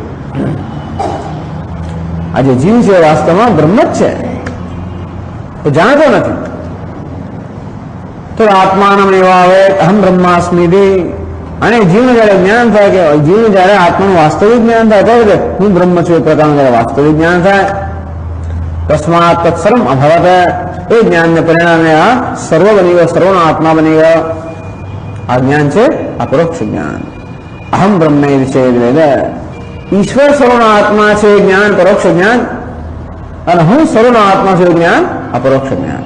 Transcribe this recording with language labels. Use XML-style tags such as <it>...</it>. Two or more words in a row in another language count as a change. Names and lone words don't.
<gu>આ જે જીવ છે વાસ્તવમાં બ્રહ્મ જ છે, તો જાણતો નથી. તો આત્માનમેવ આવે</gu> <sa>અહમ બ્રહ્માસ્મિ.</sa> <gu>અને જીવને જયારે જ્ઞાન થાય કે જીવને જયારે આત્માનું વાસ્તવિક જ્ઞાન થાય કે હું બ્રહ્મ છું એ પ્રકારનું જયારે વાસ્તવિક જ્ઞાન થાય</gu> <sa>तस्मात् तत्सर्वम् अभवत्,</sa> <gu>એ જ્ઞાનને પરિણામે આ સર્વ બની ગયો, સર્વનો આત્મા બની ગયો. આ જ્ઞાન છે અપરોક્ષ જ્ઞાન.</gu> <sa>અહમ બ્રહ્મ</sa> <gu>વિશે વેદ, ઈશ્વર સર્વનો આત્મા છે જ્ઞાન પરોક્ષ જ્ઞાન, અને હું સર્વનો આત્મા છું જ્ઞાન અપરોક્ષ જ્ઞાન.</gu>